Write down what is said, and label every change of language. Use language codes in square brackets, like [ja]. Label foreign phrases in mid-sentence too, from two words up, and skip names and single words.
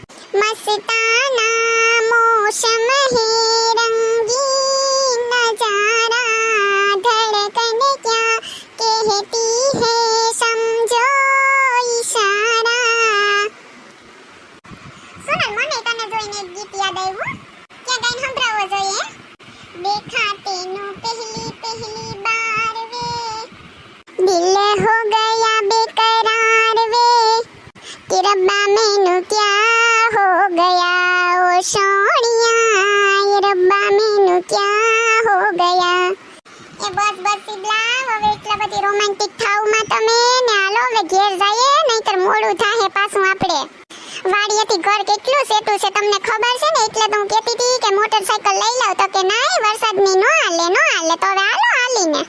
[hi] मस्ताना मौसम है रंगीन नज़ारा, धड़कन क्या कहती है समझो इशारा. [gu] સોનલ મને તને જોઈને એક ગીત યાદ આવ્યું, ક્યાં ગાઈને સંભળાવવો જોઈએ? [pa] ਦੇਖਾ ਤੈਨੂੰ ਪਹਿਲੀ ਪਹਿਲੀ ਬਾਰ ਵੇ, ਦਿਲ ਹੋ ਗਿਆ ਬੇਕਰਾਰ ਵੇ, ਕਿ ਰੱਬਾ ਮੈਨੂੰ ਕੀ ਹੋ ਗਿਆ ਓ ਸੋਨੀਆ, ਰੱਬਾ ਮੈਨੂੰ ਕੀ ਹੋ ਗਿਆ. [gu] એ બસ બસ શિબલા, હવે એટલા બધી રોમેન્ટિક થાવમાં તમે ને હાલો હવે ઘેર જઈએ, નહીતર મોડું થાહે વાડીએથી ઘર કેટલું સેટું છે તમને ખબર છે ને, એટલે તો હું કહેતી હતી કે મોટરસાઇકલ લઈ લઉં, તો કે ના વરસાદની નો હાલે તો હવે હાલો હાલીને.